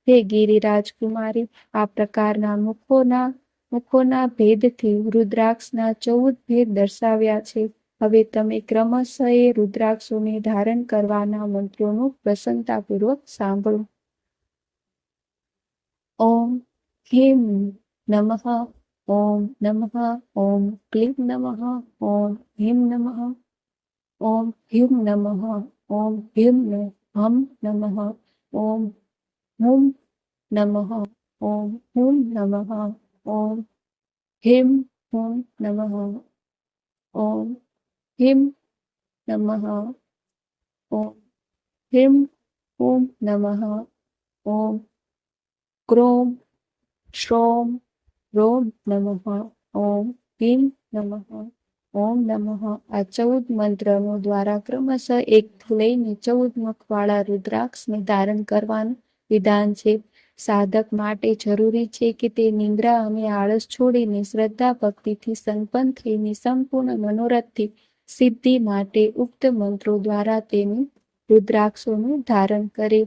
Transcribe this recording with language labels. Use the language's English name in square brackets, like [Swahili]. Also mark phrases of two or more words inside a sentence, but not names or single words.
[Gujarati] હે ગિરિરાજ કુમારી, આ પ્રકારના મુખોના ભેદથી રુદ્રાક્ષના 14 ભેદ દર્શાવ્યા છે. હવે તમે ક્રમશઃ એ રુદ્રાક્ષોને ધારણ કરવાના મંત્રોનું પ્રસન્નતાપૂર્વક સાંભળો. [Sanskrit] ઓમ ह्रीं नमः, ओम नमः, ओम क्लीं नमः, ओम ह्रीं नमः, ओम ह्रीं नमः, ओम ह्रीं हम नमः, ओम हुं नमः, ओम हुं नमः, ओम ह्रीं हुं नमः, ओम ह्रीं नमः, ओम ह्रीं हुं नमः, ओम क्रों श्रों रोम नमः, ओम ह्रीं नमः, ओम नमः. [Gujarati] આ 14 મંત્રનો દ્વારા ક્રમશઃ એકથી લઈને 14 મુખવાળા રુદ્રાક્ષને ધારણ કરવાનું વિધાન છે. સાધક માટે જરૂરી છે કે તે નિંદ્રા અને આળસ છોડીને શ્રદ્ધા ભક્તિથી સંપન્ન થઈને સંપૂર્ણ મનોરથથી સિદ્ધિ માટે ઉક્ત મંત્રો દ્વારા તેનું રુદ્રાક્ષોનું ધારણ કરે.